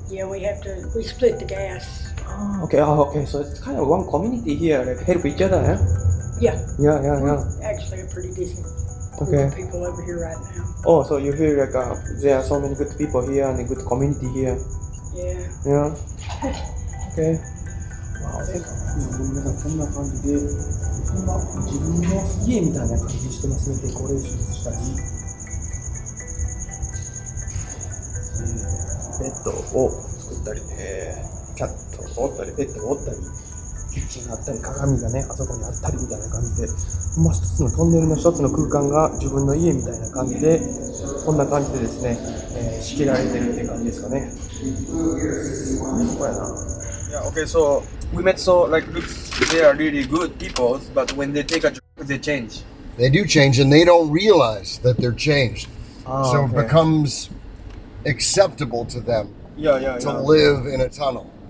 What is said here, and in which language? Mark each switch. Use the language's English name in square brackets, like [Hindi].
[English] Yeah, we split the gas. Oh, okay. So it's kind of one community here, like help each other, eh? Yeah. Yeah. Actually, a pretty decent group Okay. of people over here right now. Oh, so you feel like there are so many good people here and a good community here. Yeah. Yeah. Okay. Wow. [Japanese] 皆さんこんな感じで、自分の家みたいな感じしてますね。デコレーションしたり、ベッドを作ったり、キャットを折ったり、ペットを折ったり、キッチンがあったり、鏡がね、あそこにあったりみたいな感じで、一つのトンネルの一つの空間が自分の家みたいな感じで、こんな感じでですね、仕切られてるっていう感じですかね。 [English] Yeah, okay, so we met looks they are really good people, but when they take a drug, they change. They do change, and they don't realize that they're changed. So it becomes acceptable to them to live in a tunnel.